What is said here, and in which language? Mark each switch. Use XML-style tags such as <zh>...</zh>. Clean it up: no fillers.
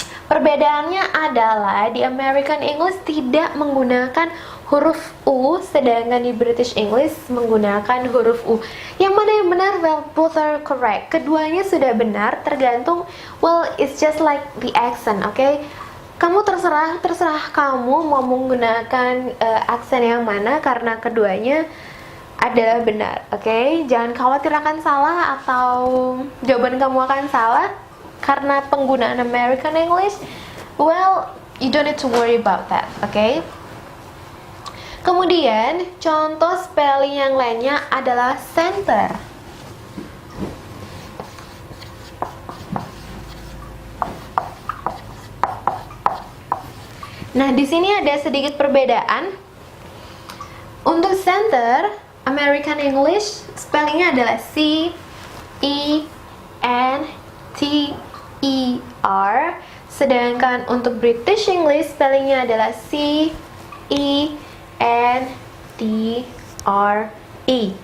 <id>Perbedaannya adalah di American English tidak menggunakan huruf U, sedangkan di British English menggunakan huruf U. Yang mana yang benar?</id> <en>Well, both are correct. Keduanya sudah benar, tergantung. Well, it's just like the accent, oke?</en> <id>Kamu terserah kamu mau menggunakan aksen yang mana, karena keduanya adalah benar, oke? Jangan khawatir akan salah atau jawaban kamu akan salah karena penggunaan American English.</id> <en>Well, you don't need to worry about that, oke?</en> <id>Kemudian contoh spelling yang lainnya adalah center. Nah, di sini ada sedikit perbedaan. Untuk center, American English spellingnya adalah C E N T E R, sedangkan untuk British English spellingnya adalah C E N T R E.</id>